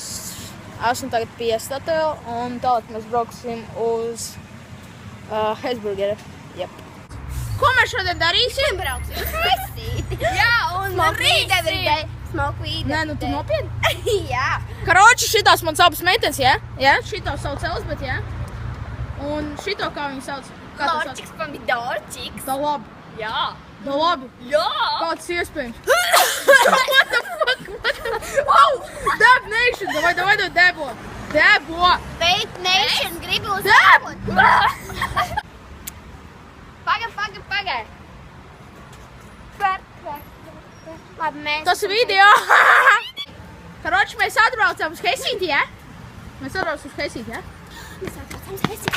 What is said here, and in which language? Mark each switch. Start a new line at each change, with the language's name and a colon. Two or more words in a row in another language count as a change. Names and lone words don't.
Latvian: Esmu tagad pie Statoil un tālāk mēs brauksim uz Hesburgeru. Jep. Ko mēs šodien darīsim? Brauksim uz Resīti. Jā, un
English: Smoke weed every day. Smoke weed
Latvian: Nē, nu tu nopietni? Jā. Karoči, šitās man savas meitenes, jā? Jā, šito sauc Elzbet, jā? Un šito kā viņi sauc? Kā tu sauc? Lorčiks, pomidorčiks. Tā labi. Jā. Tā labi. Jā. Kā tas iespējams?
English: What the fuck? Wow! Dab Nation! Davai debo! Debo!
Latvian: Vape Nation gribu uz Dab! Paga. Labi, mēs... Tas ir video! Karoči, mēs atbraucam uz Hesīti, jā? Mēs atbraucam uz Hesīti, jā? Mēs atbraucam uz Resīti.